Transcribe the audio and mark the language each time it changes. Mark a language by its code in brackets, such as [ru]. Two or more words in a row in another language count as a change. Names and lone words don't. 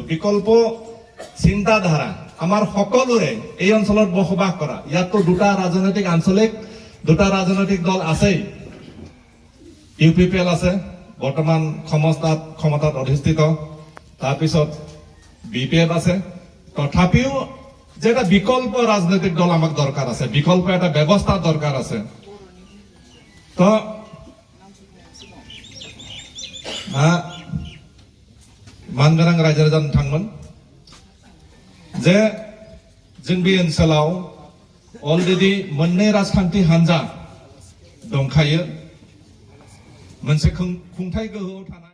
[as] বিকল্প চিন্তাধাৰা আমাৰ সকলোৰে এই অঞ্চলত বসবাস কৰা ইয়াতো দুটা ৰাজনৈতিক আঞ্চলিক দুটা ৰাজনৈতিক দল আছে ইউপিপিএল আছে বৰ্তমান ক্ষমতাত অধিষ্ঠিত তাৰপিছত বিপিএফ আছে তথাপিও যে এটা বিকল্প ৰাজনৈতিক দল আমাক দৰকাৰ আছে বিকল্প এটা ব্যৱস্থা দৰকাৰ আছে তো [brx] मानगोनां रायजो राजा नोंथांमोन जे जों बे ओनसोलाव अलरेडि मोननै राजखान्थि हान्जा दंखायो मोनसे खुंथाय गोहोआव थानाय